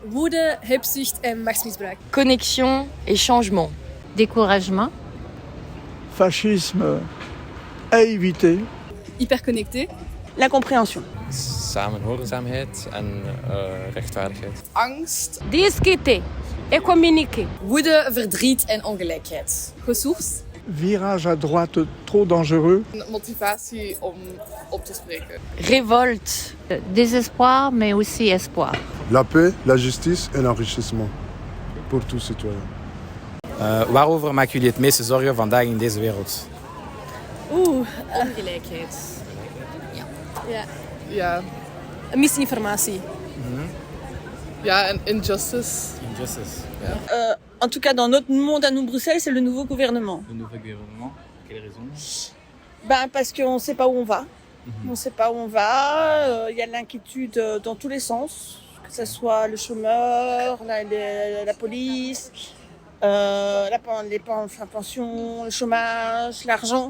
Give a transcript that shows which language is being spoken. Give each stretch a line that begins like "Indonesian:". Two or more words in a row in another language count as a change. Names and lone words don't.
Dutch: Woede, hebzucht en machtsmisbruik.
French: Connexion et changement. Découragement. Fascisme à éviter. Hyperconnecté. L'incompréhension.
Dutch: Samenhorigzaamheid en rechtvaardigheid. Angst.
French: Discuter et communiquer.
Dutch: Woede, verdriet en ongelijkheid.
French: Ressources. Virage à droite trop dangereux.
Dutch: Motivatie om op te spreken.
French: Révolte. Désespoir, mais aussi espoir. La paix, la justice et l'enrichissement pour tous citoyens.
Dutch: Waarover maken jullie het meeste zorgen vandaag in deze wereld? Ongelijkheid. Ja. Misinformatie. Ja, en injustice.
French: Injustice. En tout cas, dans notre monde à nous, Bruxelles, c'est le nouveau gouvernement. Le nouveau gouvernement, quelle raison? Parce qu'on ne sait pas où on va. On ne sait pas où on va. Il y a de l'inquiétude dans tous les sens, que ce soit le chômeur, la police, les pensions, le chômage, l'argent.